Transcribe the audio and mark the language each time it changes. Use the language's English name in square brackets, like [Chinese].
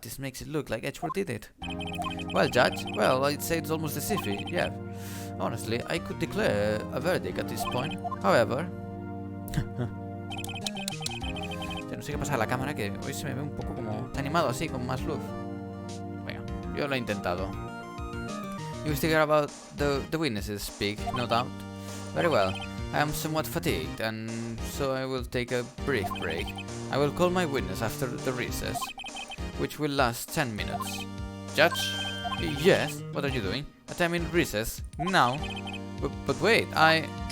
[English] This makes it look like Edgeworth did it. Well, Judge, well, I'd say it's almost as if he, yeah. Honestly, I could declare a verdict at this point. However... [Spanish] Ya no sé qué pasa a la cámara, que hoy se me ve un poco como... Está animado así, con más luz. Venga, yo lo he intentado. [English] You still care about the witnesses speak, no doubt. Very well. I am somewhat fatigued, and so I will take a brief break. I will call my witness after the recess, which will last 10 minutes. Judge? Yes? What are you doing? A 10-minute recess? Now? But wait, I...